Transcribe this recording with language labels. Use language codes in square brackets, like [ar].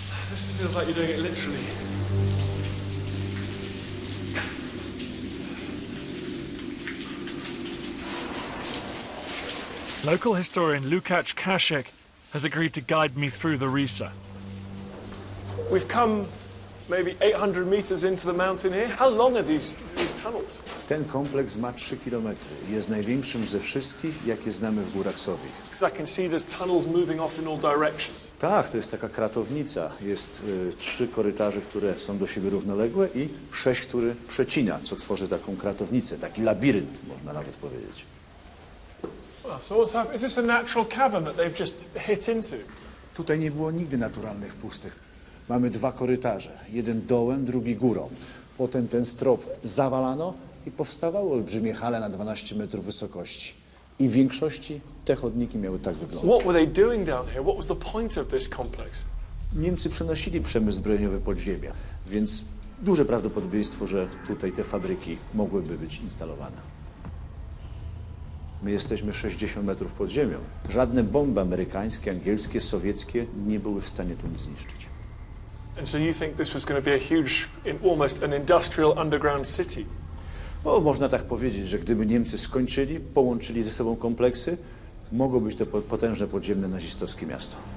[en] This feels like you're doing it literally. Local historian Lukács Kasek has agreed to guide me through the Riesa. We've come maybe 800 meters into the mountain here. How long are these tunnels? [pl] Ten kompleks ma 3 kilometry. Jest największym ze wszystkich, jakie znamy w górach Sowich. [en] I can see there's tunnels moving off in all directions. [pl] Tak, to jest taka kratownica. Jest 3 korytarze, które są do siebie równoległe i 6, które przecina, co tworzy taką kratownicę, taki labirynt, można nawet powiedzieć. [en] Well, so what's happened? Is this a natural cavern that they've just hit into? [pl] Tutaj nie było nigdy naturalnych pustych. Mamy 2 korytarze, jeden dołem, drugi górą. Potem ten strop zawalano i powstawały olbrzymie hale na 12 metrów wysokości. I w większości te chodniki miały tak [en] So [pl] wyglądać. [en] what were they doing down here? What was the point of this complex? [pl] Niemcy przenosili przemysł zbrojeniowy pod ziemię, więc duże prawdopodobieństwo, że tutaj te fabryki mogłyby być instalowane. My jesteśmy 60 metrów pod ziemią. Żadne bomby amerykańskie, angielskie, sowieckie nie były w stanie tu nic zniszczyć. [en] And so you think this was going to be a huge, almost an industrial underground city? [pl] O, można tak powiedzieć, że gdyby Niemcy skończyli, połączyli ze sobą kompleksy, mogło być to potężne podziemne nazistowskie miasto.